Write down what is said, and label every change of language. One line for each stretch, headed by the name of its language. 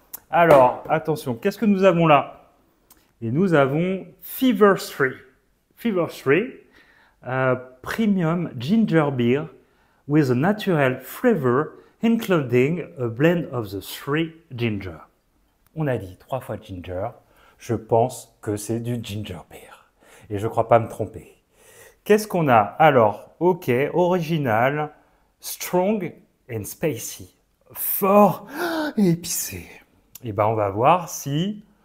French: Alors, attention, qu'est-ce que nous avons là? Et nous avons Fever 3.
English: Fever 3, Premium Ginger Beer with a natural flavor including a blend of the three ginger.
French: On a dit 3 fois ginger. Je pense que c'est du ginger beer. Et je ne crois pas me tromper. Qu'est-ce qu'on a? Alors, ok,
English: original, strong and spicy.
French: Fort et épicé. Et ben, on va voir si...